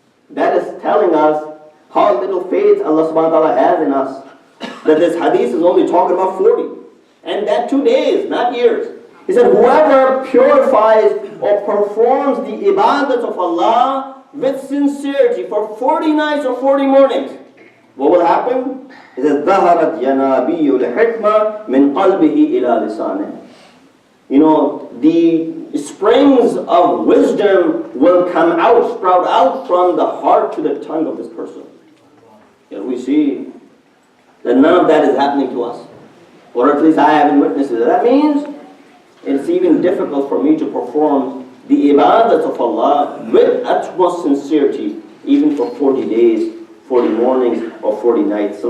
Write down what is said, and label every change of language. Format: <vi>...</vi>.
<en>That is telling us how little faith Allah subhanahu wa ta'ala has in us. That this hadith is only talking about 40. And that 2 days, not years. He said, whoever purifies or performs the ibadat of Allah with sincerity for 40 nights or 40 mornings, what will happen?</en> <ar>He says, ظَهَرَتْ يَنَابِيُّ الْحِكْمَةِ مِنْ قَلْبِهِ إِلَى لِسَانِهِ.</ar> <en>The springs of wisdom will come out, sprout out from the heart to the tongue of this person. Yet we see that none of that is happening to us. Or at least I haven't witnessed it. That means it's even difficult for me to perform the ibadat of Allah with utmost sincerity, even for 40 days, 40 mornings, or 40 nights.</en>